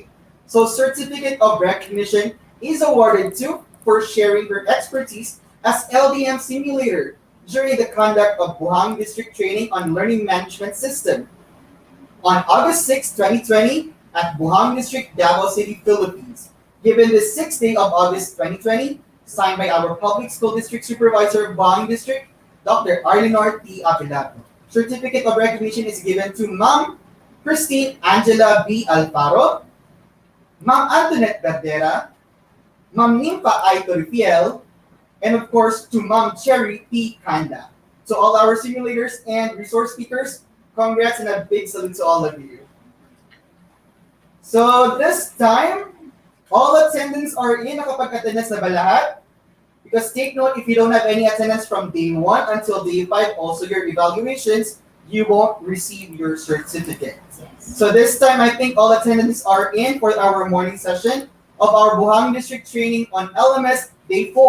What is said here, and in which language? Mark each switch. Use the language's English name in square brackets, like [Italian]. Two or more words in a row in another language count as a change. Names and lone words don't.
[English] So certificate of recognition is awarded to for sharing her expertise as LDM simulator during the conduct of Buhangin District Training on Learning Management System on August 6, 2020 at Buhangin District, Davao City, Philippines. Given the 6th day of August 2020, signed by our Public School District Supervisor of Buhangin District, Dr. Arlinor T. Abelardo. Certificate of recognition is given to Ma'am Christine Angela B. Alfaro, Ma'am Antoinette Verdera, Ma'am Nimpa I. Toripiel, and of course to Ma'am Cherry P. Kanda. So all our simulators and resource speakers, congrats and a big salute to all of you. So this time, all attendants are in. [Filipino] Nakapag-attendance na ba lahat? [English] Because take note, if you don't have any attendance from day 1 until day 5, also your evaluations, you won't receive your certificate. So this time, I think all attendants are in for our morning session of our Buhangin District Training on LMS Day 4.